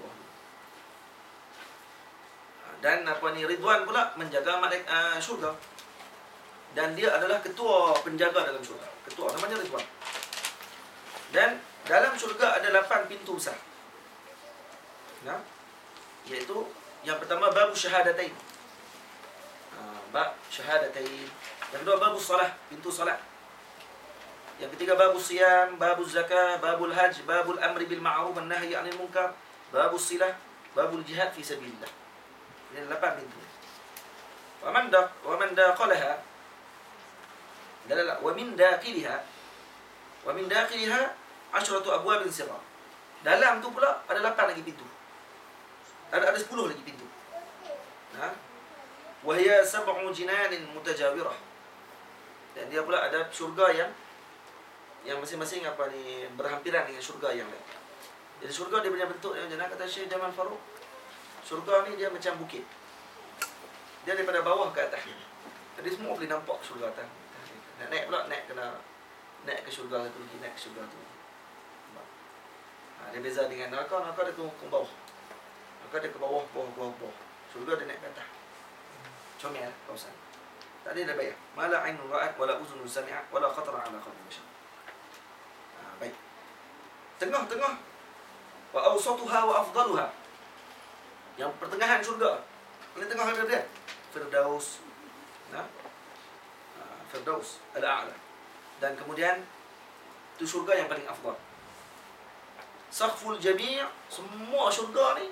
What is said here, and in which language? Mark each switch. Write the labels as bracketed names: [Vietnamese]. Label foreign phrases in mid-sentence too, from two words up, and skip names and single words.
[Malay] Dan Ridwan pula menjaga syurga. Dan dia adalah ketua penjaga dalam syurga. Ketua namanya Ridwan. Dan dalam syurga ada 8 pintu besar. Iaitu yang pertama [Arabic] باب الشهادتين. باب الشهادتين. [Malay] Yang kedua [Arabic] باب الصلاة, [Malay] pintu salat. Yang ketiga [Arabic] باب الصيام, باب الزكاة, باب الحج, باب الأمر بالمعروف والنهي عن المنكر, باب الصلة, باب الجهاد في سبيل الله. [Malay] Ini 8 pintu. [Arabic] ومن دخلها ومن داخلها عشرة أبواب سرة. [Malay] Dalam tu pula ada 8 lagi pintu. Ada 10 lagi pintu. [Arabic] وهي سبع جنان متجاورة. [Malay] Dan dia pula ada syurga yang masing-masing berhampiran dengan syurga yang lain. Jadi syurga dia punya bentuk yang macam kata Syekh Jamal Farouk. Syurga ni dia macam bukit. Dia daripada bawah ke atas. Jadi semua boleh nampak syurga atas. Nak naik pula kena naik ke syurga satu lagi, naik ke syurga tu. Dia beza dengan neraka dia ke bawah. maka dia ke bawah. Syurga dia naik ke atas. Comel kawasan. Tak ada bayar. [Arabic] ما لا عين رأت ولا أذن سمعت ولا خطر على قلب بشر. [Malay] Baik. Tengah-tengah. [Arabic] وأوسطها وأفضلها. [Malay] Yang pertengahan syurga. Paling tengah ada dia. Firdaus. [Arabic] فردوس الأعلى. [Malay] Dan kemudian itu syurga yang paling afdal. [Arabic] سقف الجميع', [Malay] semua syurga ni.